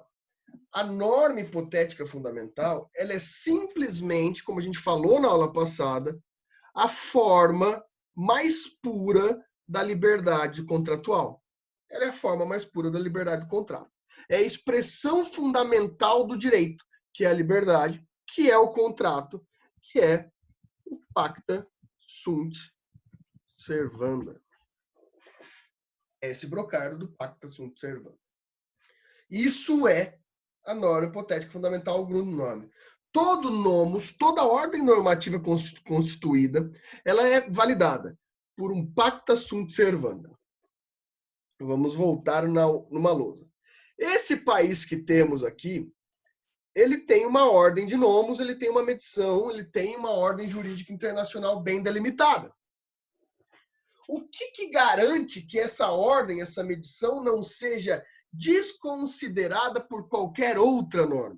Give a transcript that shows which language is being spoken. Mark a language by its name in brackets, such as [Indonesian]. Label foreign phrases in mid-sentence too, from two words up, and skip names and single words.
[Portuguese] A norma hipotética fundamental, ela é simplesmente, como a gente falou na aula passada, a forma mais pura da liberdade contratual. Ela é a forma mais pura da liberdade do contrato. É a expressão fundamental do direito, que é a liberdade, que é o contrato, que é o [Latin] pacta sunt servanda. [Portuguese] Esse brocardo do [Latin] pacta sunt servanda. [Portuguese] Isso é a norma hipotética fundamental, o Grundnorm. Todo nomos, toda ordem normativa constituída, ela é validada por um [Latin] pacta sunt servanda. [Portuguese] Vamos voltar numa lousa. Esse país que temos aqui, ele tem uma ordem de nomos, ele tem uma medição, ele tem uma ordem jurídica internacional bem delimitada. O que garante que essa ordem, essa medição, não seja desconsiderada por qualquer outra norma?